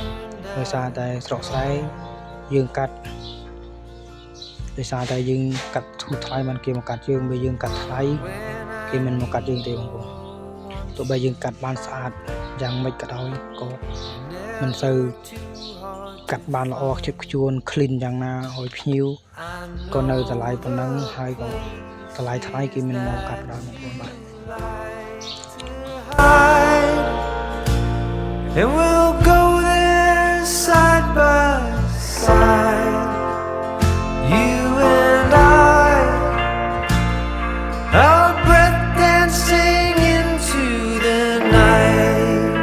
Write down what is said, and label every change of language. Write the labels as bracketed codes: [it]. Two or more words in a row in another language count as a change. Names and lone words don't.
[km] ដោយសារតែស្រុកស្រែយើងកាត់ដោយសារតែយើងកាត់ធូរថ្លៃបានគេមកកាត់យើងបើយើងកាត់ថ្លៃគេមិនមកកាត់យើងទេបងប្អូនទោះបីយើងកាត់បានស្អាតយ៉ាងម៉េចក៏ដោយក៏មិនសូវកាត់បានល្អខ្ជិតខ្ជួន clean យ៉ាងណាឲ្យភ្ញៀវក៏នៅតម្លៃប៉ុណ្ណឹងហើយក៏តម្លៃថ្លៃគេមិនមកកាត់ដល់បងប្អូនបាទ [en] and we'll go there side by side, you and I, our breath dancing into the night.